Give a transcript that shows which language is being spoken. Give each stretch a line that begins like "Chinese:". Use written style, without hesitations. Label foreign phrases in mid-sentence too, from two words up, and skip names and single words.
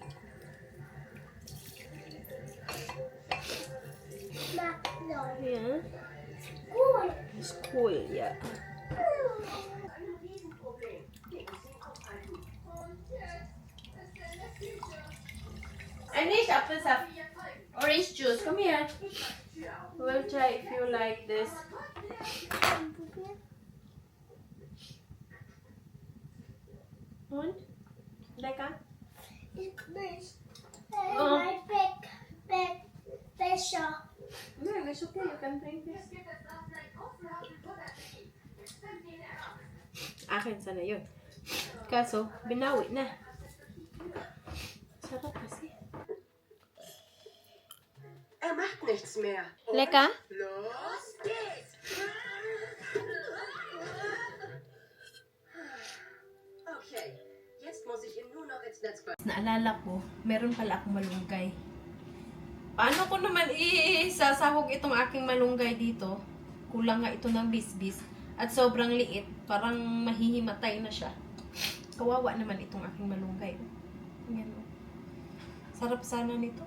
German: mach so. Ja. Cool. Ist cool, ja. Nicht Apfelsaft.
English: Orange juice. Come here. We'll try if you like this.
German: Und? Lecker? Ich nicht. Oh. Mein Becher.
English: No, it's okay. You can drink this.
Filipino: Akin sana yun. Kaso, binawi na. Sarap kasi.
German: Er macht nichts mehr. Lecker? Los geht's. Okay, jetzt muss ich ihn nur noch ins Netz bringen.
Filipino: Naalala ko, meron pala akong malunggay. Paano ko naman isasahog itong aking malunggay dito? Kulang nga ito ng bisbis. At sobrang liit. Parang mahihimatay na siya. Kawawa naman itong aking malunggay. Ayan, oh. Sarap sana nito.